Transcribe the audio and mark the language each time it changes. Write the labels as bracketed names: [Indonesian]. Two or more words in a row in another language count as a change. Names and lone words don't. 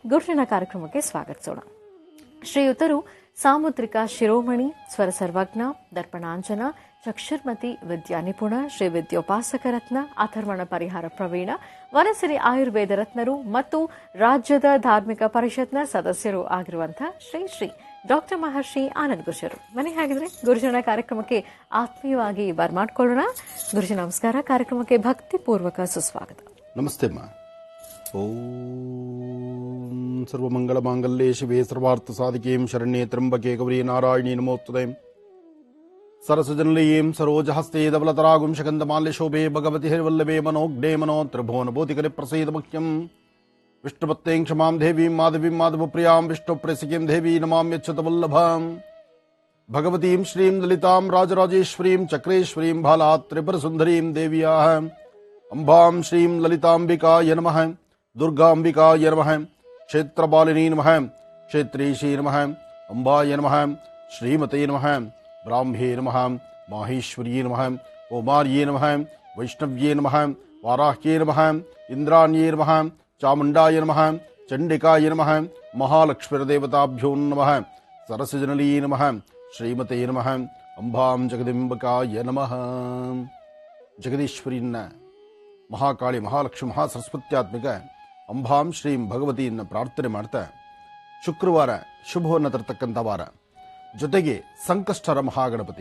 [Kannada] ಮೊದಲಿಗೆ ಗುರುಜಿನ ಕಾರ್ಯಕ್ರಮಕ್ಕೆ ಸ್ವಾಗತಿಸೋಣ. ಶ್ರೀಯುತರು ಸಾಮುದ್ರಿಕ ಶಿರೋಮಣಿ, ಸ್ವರ ಸರ್ವಜ್ಞ, ದರ್ಪಣಾಂಜನ, ಚಕ್ಷುರ್ಮತಿ, ವಿದ್ಯಾ ನಿಪುಣ, ಶ್ರೀ ವಿದ್ಯೋಪಾಸಕ ರತ್ನ, ಅಥರ್ವಣ ಪರಿಹಾರ ಪ್ರವೀಣ, ವನಸಿರಿ ಆಯುರ್ವೇದ ರತ್ನರು ಮತ್ತು ರಾಜ್ಯದ ಧಾರ್ಮಿಕ ಪರಿಷತ್ನ ಸದಸ್ಯರು ಆಗಿರುವಂತಹ ಶ್ರೀ ಶ್ರೀ ಡಾಕ್ಟರ್ ಮಹರ್ಷಿ ಆನಂದ್ ಗುರುಜರು. ಮನೆ ಹಾಗಿದ್ರೆ ಗುರುಜನ ಕಾರ್ಯಕ್ರಮಕ್ಕೆ ಆತ್ಮೀಯವಾಗಿ ಬರ್ಮಾಡ್ಕೊಳ್ಳೋಣ. ಗುರುಜಿ ನಮಸ್ಕಾರ. ಕಾರ್ಯಕ್ರಮಕ್ಕೆ ಭಕ್ತಿಪೂರ್ವಕ ಸುಸ್ವಾಗತ. ನಮಸ್ತೆ ಅಮ್ಮ. [Sanskrit] ಓಂ ಸರ್ವಮಂಗಳ ಮಾಂಗಲ್ಯೆ ಶಿವೆ ಸರ್ವಾರ್ಥ ಸಾಧಿಕೇಂ ಶರಣ್ಯೇ ತ್ರ್ಯಂಬಕೆ ಗೌರಿ ನಾರಾಯಣಿ ನಮೋಸ್ತುತೆ. ಸರಸಜನಲೀಂ ಸರೋಜಹಸ್ತೆ ಧವಲತರಾಗುಂ ಶಕಂದಮಾಲ್ಯ ಶೋಭೆ ಭಗವತಿ ಹರಿವಲ್ಲಭೆ ಮನೋಗ್ನೇ ಮನೋ ತ್ರಿಭುವನ ಭೂತಿಕಲಿ ಪ್ರಸೀದ ಮುಖ್ಯಂ ವಿಷ್ಣುಪತ್ತೇಂ ಕ್ಷಮಾಂ ದೇವೀಂ ಮಾಧವೀಂ ಮಾಧವಪ್ರಿಯಾಂ ವಿಷ್ಣುಪ್ರಸಿಕೀಂ ದೇವೀ ನಮಾಮ್ಯಚ್ಯುತವಲ್ಲಭಾಂ ಭಗವತೀಂ ಶ್ರೀಂ ಲಲಿತಾಂ ರಾಜರಾಜೇಶ್ವರೀಂ ಚಕ್ರೇಶ್ವರೀಂ ಬಾಲಾತ್ ತ್ರಿಪುರಸುಂದರೀಂ ದೇವ್ಯಾಃ ಅಂಬಾಂ ಶ್ರೀಂ ಲಲಿತಾಂಬಿಕಾಯ ನಮಃ ದುರ್ಗಾಂಬಿಕಾಯ ನಮಃ ಕ್ಷೇತ್ರಪಾಲಿನೀ ನಮಃ ಕ್ಷೇತ್ರೀಶೀ ನಮಃ ಅಂಬಾಯ ನಮಃ ಶ್ರೀಮತೇ ನಮಃ ಬ್ರಾಹ್ಮ್ಯೇ ನಮಃ ಮಾಹೇಶ್ವರ್ಯೇ ನಮಃ ಓಮಾರ್ಯೇ ನಮಃ ವೈಷ್ಣವ್ಯೇ ನಮಃ ವಾರಾಹ್ಯೇ ನಮಃ ಇಂದ್ರಾಣ್ಯೇ ನಮಃ ಚಾಮುಂಡಾಯ ನಮಃ ಚಂಡಿಕಾಯ ನಮಃ ಮಹಾಲಕ್ಷ್ಮೀರ್ದೇವತಾಭ್ಯೋ ನಮಃ ಸರಸಜನಲೀ ನಮಃ ಶ್ರೀಮತೇ ನಮಃ ಅಂಬಾಂ ಜಗದಿಂಬಕಾಯ ನಮಃ. [Kannada] ಜಗದೀಶ್ವರಿಯನ್ನ ಮಹಾಕಾಳಿ, ಮಹಾಲಕ್ಷ್ಮಿ, ಮಹಾಸರಸ್ವತ್ಯಾತ್ಮಿಕ ಅಂಬಾಂ ಶ್ರೀಂ ಭಗವತಿಯನ್ನ ಪ್ರಾರ್ಥನೆ ಮಾಡ್ತಾ, ಶುಕ್ರವಾರ ಶುಭವನ್ನು ತರತಕ್ಕಂಥ ವಾರ, ಜೊತೆಗೆ ಸಂಕಷ್ಟರ ಮಹಾಗಣಪತಿ.